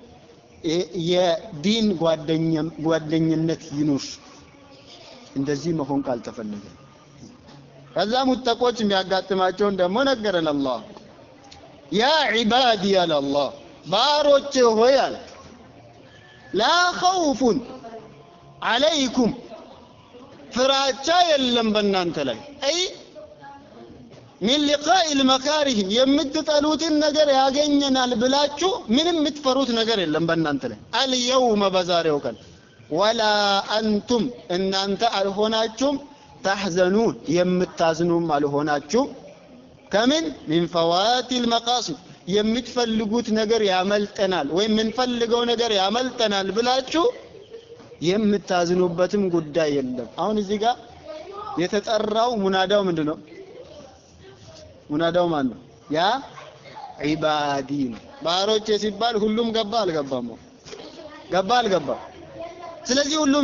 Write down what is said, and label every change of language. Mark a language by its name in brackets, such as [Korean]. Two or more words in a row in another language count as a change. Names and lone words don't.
[Amharic] የዲን ጓደኝነት ይኑር እንደዚህ መሆን ካልተፈለገ ከዛ ሙተቆች የሚያጋጥማቸው ደግሞ ነገረን አላህ [Arabic] يا عبادي [Amharic] ያለ አላህ ባሮቼ ሆይ አለ [Arabic] لا خوف عليكم [Amharic] ፍራቻ የለም በእናንተ ላይ አይ [Arabic] من لقاء المكاره [Amharic] የምትጠሉትን ነገር ያገኘናል ብላችሁ ምንም የምትፈሩት ነገር የለም በእናንተ ላይ اليوم በዛሬው ቀን [Arabic] ولا انتم [Amharic] እናንተ አልሆናችሁም تحزنون የምታዝኑም አልሆናችሁም ከምን [Arabic] من فوات المقاصد [Amharic] የምትፈልጉት ነገር ያመልጠናል ወይ የምንፈልገው ነገር ያመልጠናል ብላችሁ የምታዝኑበትም ጉዳይ የለም አሁን እዚህ ጋር የተጠራው ሙናዳው ምንድነው ሙናዳው ማን ነው [Arabic] يا عبادي [Amharic] ባሮቼ ሲባል ሁሉም ገባ አልገባም ገባ አልገባም ስለዚህ ሁሉም